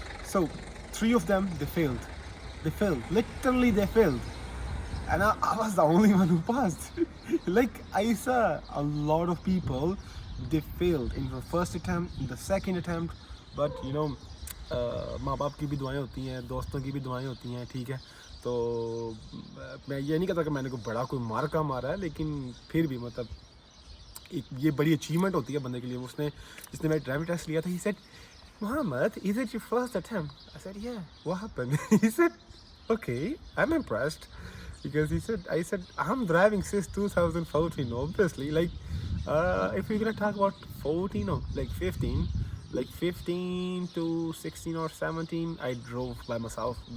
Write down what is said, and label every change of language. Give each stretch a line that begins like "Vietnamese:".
English: So 3 of them they failed, literally they failed. And I was the only one who passed. Like I saw a lot of people, they failed in the first attempt, in the second attempt. But you know,
Hindi: माँ बाप की भी दुआएं होती हैं, दोस्तों की भी दुआएं होती हैं, ठीक है। तो मैं ये नहीं कहता कि मैंने कोई बड़ा कोई मार का मारा है, लेकिन फिर भी मतलब एक ये बड़ी अचीवमेंट होती है बंदे के लिए। जिसने मेरा ड्राइविंग टेस्ट लिया था,
English: he said, Muhammad, is it your first attempt? I said, yeah. What happened? He said, okay, I'm impressed. Because I said, I'm driving since 2014, obviously. Like, if we're gonna talk about 14 or like 15 to 16 or 17, I drove by myself.